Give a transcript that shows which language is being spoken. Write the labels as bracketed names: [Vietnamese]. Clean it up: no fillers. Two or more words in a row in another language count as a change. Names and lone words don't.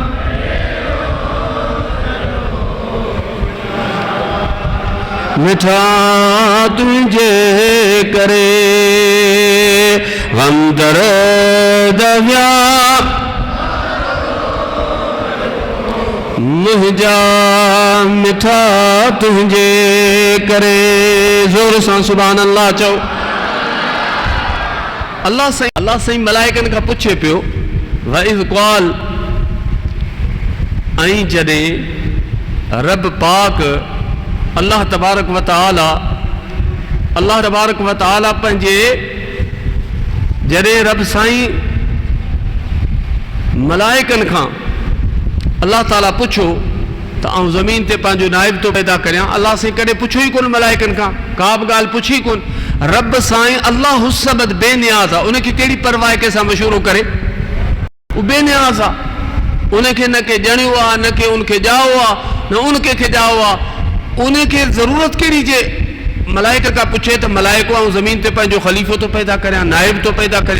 [Sindhi] मिठा तुंहिंजे करे गम दर्द विया मुंहिंजा मिठा तुंहिंजे करे। ज़ोर सां [Arabic] سبحان الله [Sindhi] चओ। अल्लाह साईं मलाइकन खां पुछे पियो [Arabic] وإذ قال, [Sindhi] ऐं जॾहिं रब पाक [Arabic] الله تبارك وتعالى [Sindhi] पंहिंजे जॾहिं रब साईं मलाइकन खां अल्लाह ताला पुछो त आऊं ज़मीन ते पंहिंजो नाइब तो पैदा करियां, अल्लाह साईं कॾहिं पुछो ई कोन मलाइकन खां, का बि ॻाल्हि पुछी कोन। रब साईं अल्लाह सबद बेनियाज़ आहे, उनखे कहिड़ी परवाह कंहिंसां मशवरो करे, उहो बेनियाज़ आहे, उनखे न के ॼणियो आहे, न के उनखे ॼाओ आहे, न उनखे ॼाओ आहे, उनखे ज़रूरत कहिड़ी जे मलाइक का पुछे त मलाइको आऊं ज़मीन ते पंहिंजो ख़लीफ़ो तो पैदा करियां, नाइब तो पैदा करियां।